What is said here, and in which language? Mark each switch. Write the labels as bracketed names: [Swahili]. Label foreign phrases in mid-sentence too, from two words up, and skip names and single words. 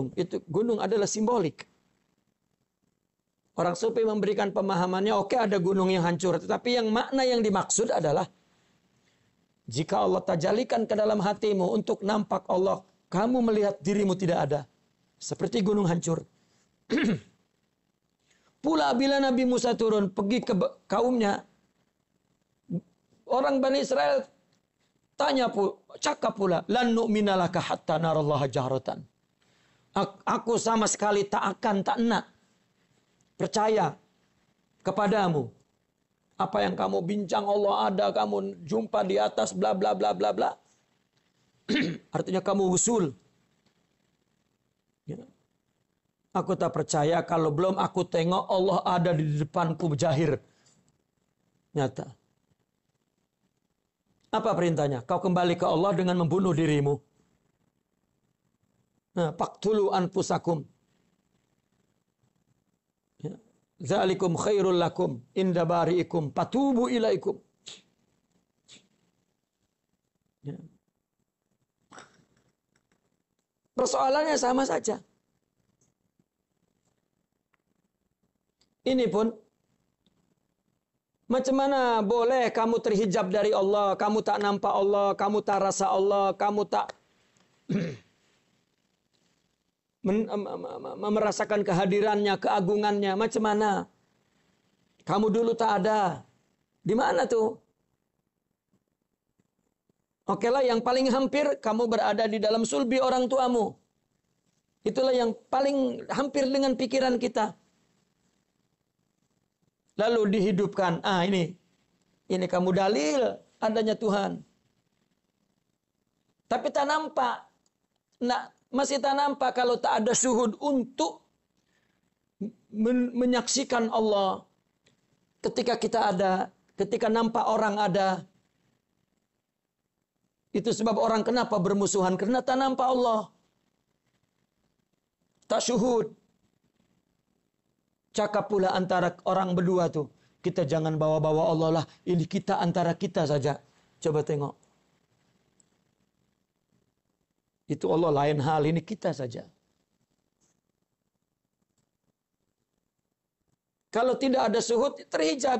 [Malay] Itu gunung adalah simbolik. Orang sufi memberikan pemahamannya, oke, ada gunung yang hancur, tetapi yang makna yang dimaksud adalah jika Allah tajalikan ke dalam hatimu untuk nampak Allah, kamu melihat dirimu tidak ada. Seperti gunung hancur. Pula bila Nabi Musa turun pergi ke kaumnya, orang Bani Israel cakap pula, [Arabic] لن نؤمن لك حتى نرى الله جهرة. [Malay] Aku sama sekali tak nak percaya kepadamu. Apa yang kamu bincang Allah ada, kamu jumpa di atas, bla bla bla bla bla. Artinya kamu usul. Ya. Aku tak percaya kalau belum aku tengok Allah ada di depanku berjahir. Nyata. Apa perintahnya? Kau kembali ke Allah dengan membunuh dirimu. [Arabic] فاقتلوا أنفسكم. Ya. ذلكم خير لكم عند بارئكم فتوبوا إليكم. [Malay] Ya. Persoalannya sama saja. Ini pun macam mana boleh kamu terhijab dari Allah, kamu tak nampak Allah, kamu tak rasa Allah, kamu tak merasakan kehadirannya, keagungannya. Macam mana? Kamu dulu tak ada. Di mana tuh? Oke lah, yang paling hampir kamu berada di dalam sulbi orang tuamu. Itulah yang paling hampir dengan pikiran kita. Lalu dihidupkan. Ini kamu dalil adanya Tuhan. Tapi tak nampak. Masih tak nampak kalau tak ada syuhud untuk menyaksikan Allah. Ketika kita ada, ketika nampak orang ada. Itu sebab orang kenapa bermusuhan? Karena tak nampak Allah. Tak syuhud. Cakap pula antara orang berdua tuh. Kita jangan bawa-bawa Allah lah. Ini kita antara kita saja. Coba tengok. Itu Allah lain hal. Ini kita saja. Kalau tidak ada syuhud, terhijab.